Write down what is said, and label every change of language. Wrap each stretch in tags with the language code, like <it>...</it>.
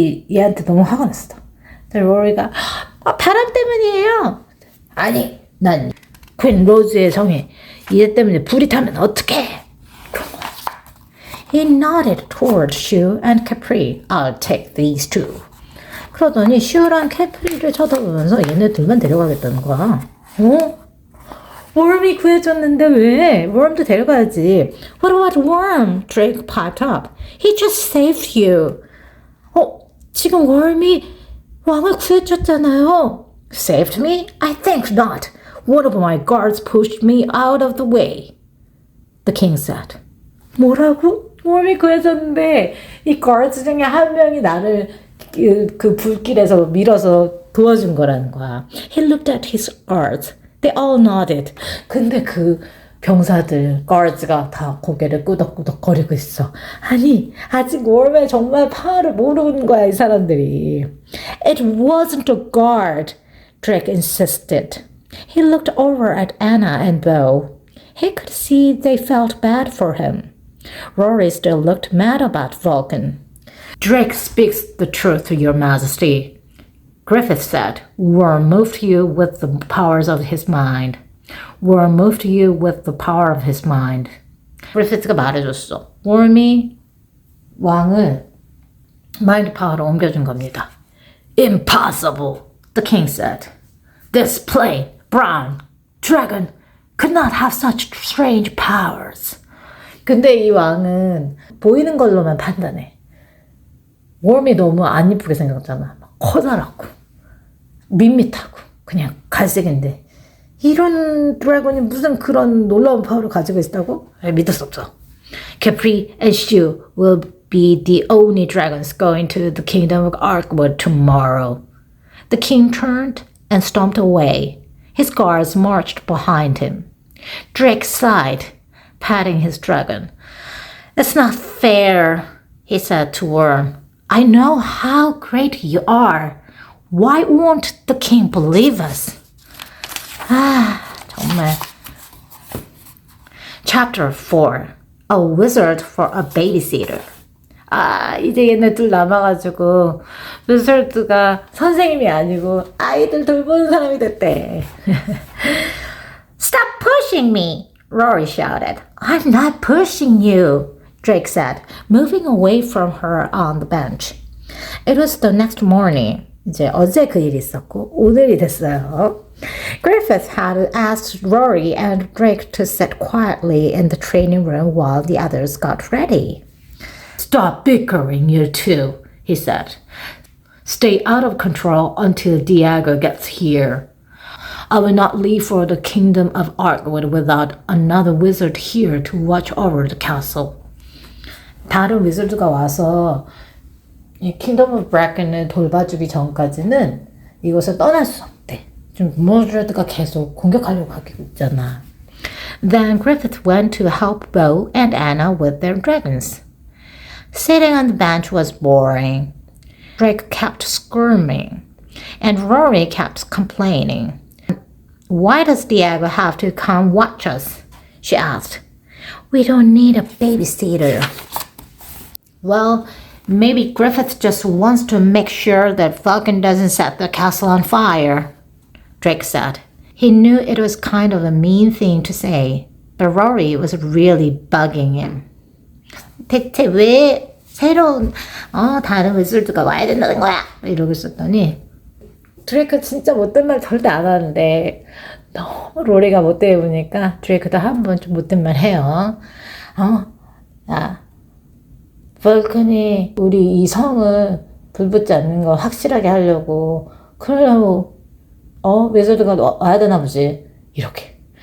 <ko>얘한테 너무 화가 났어. 근데 로리가 바람 때문이에요. 아니, 난 퀸 로즈의 성에 얘 때문에 불이 타면 어떡해? 그런 거야.</ko> <en>He nodded toward Shu and Capri. I'll take these two.</en> <ko>그러더니 슈랑 캐프리를 쳐다보면서 얘네들만 데려가겠다는 거야. Worm이 구해줬는데 왜? Worm도 데려가야지.</ko> <en>What about Worm? Drake piped up. He just saved you.</en> <ko>지금 Worm이 왕을 구해줬잖아요.</ko> <en>Saved me? I think not. One of my guards pushed me out of the way. The king said.</en> <ko>뭐라고? Worm이 구해줬는데 이 guards 중에 한 명이 나를 그 불길에서 밀어서 도와준 거라는 거야.</ko> <en>He looked at his guards. They all nodded.</en> <ko>근데 그 병사들, guards가 다 고개를 끄덕끄덕 거리고 있어. 아니, 아직 웜의 정말 파워를 모르는 거야, 이 사람들이.</ko> <en>It wasn't a guard, Drake insisted. He looked over at Anna and Beau. He could see they felt bad for him. Rory still looked mad about Vulcan. Drake speaks the truth to your majesty, Griffith said. Worm moved you with the powers of his mind. Worm moved you with the power of his mind.</en> <ko>Griffith가 말해줬어. Worm이 왕을 마인드 파워로 옮겨준 겁니다.</ko> <en>Impossible, the king said. This plain, brown dragon could not have such strange powers.</en> <ko>근데 이 왕은 보이는 걸로만 판단해. 웜이 너무 안 이쁘게 생겼잖아. 막 커다랗고 밋밋하고 그냥 갈색인데 이런 드래곤이 무슨 그런 놀라운 파워를 가지고 있다고? 믿을 수 없어.</ko> <en>Capri and Shu will be the only dragons going to the kingdom of Arkwood tomorrow. The king turned and stomped away. His guards marched behind him. Drake sighed, patting his dragon. It's not fair, he said to Worm. I know how great you are. Why won't the king believe us?</en> <ko>정말.</ko> <en>Chapter 4. A wizard for a babysitter.</en> <ko>이제 얘네 둘 남아가지고 wizard가 선생님이 아니고 아이들 돌보는 사람이 됐대.</ko> <en>Stop pushing me, Rory shouted. I'm not pushing you, Drake said, moving away from her on the bench. It was the next morning.</en> <ko>이제 어제 그 일이 있었고 오늘이 됐어요.</ko> <en>Griffith had asked Rory and Drake to sit quietly in the training room while the others got ready. Stop bickering, you two, he said. Stay out of control until Diego gets here. I will not leave for the kingdom of Arkwood without another wizard here to watch over the castle.</en> <ko>다른 위저드가 와서 이 킹덤 오브 브래켄을 돌봐주기 전까지는 이곳을 떠날 수 없대. 지금 모드레드가 계속 공격하려고 하고 있잖아.</ko> <en>Then Griffith went to help Bo and Anna with their dragons. Sitting on the bench was boring. Drake kept squirming, and Rory kept complaining. Why does Diego have to come watch us? She asked. We don't need a babysitter. Well, maybe Griffith just wants to make sure that Vulcan doesn't set the castle on fire, Drake said. He knew it was kind of a mean thing to say, but Rory was really bugging him.</en> <ko>대체 왜 새로운 다른 위술드가 와야 된다는 거야? 이러고 있었더니 드레이크 진짜 못된 말 절대 안 하는데 너무 로리가 못돼 보니까 드레이크도 한 번 좀 못된 말 해요. 야, 볼컨이 우리 이 성을 불붙지 않는 거 확실하게 하려고 그러려고 위술드가 와야 되나 보지. 이렇게.</ko>